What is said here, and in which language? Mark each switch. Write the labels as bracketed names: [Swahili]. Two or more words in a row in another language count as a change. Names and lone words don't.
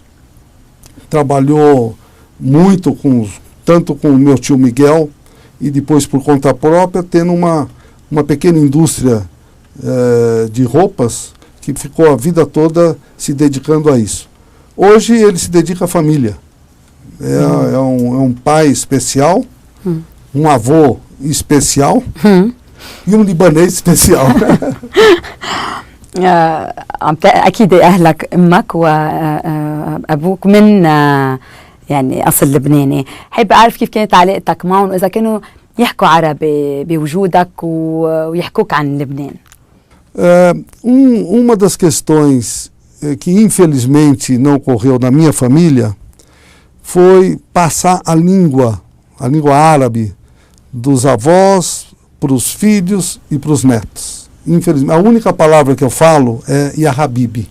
[Portuguese] Trabalhou muito tanto com o meu tio Miguel, e depois por conta própria, tendo uma pequena indústria de roupas, que ficou a vida toda se dedicando a isso. Hoje ele se dedica à família. É um pai especial, um avô especial e um libanês especial. [Arabic] أكيد أهلك أمك وأبوك من يعني أصل لبناني. حابة أعرف كيف كانت علاقتك معهم، وإذا كانوا يحكوا عربي بوجودك ويحكوك عن لبنان. [Portuguese] Uma das questões que infelizmente não ocorreu na minha família foi passar a língua árabe dos avós para os filhos e para os netos. Infelizmente, a única palavra que eu falo é [Arabic] يا حبيبي.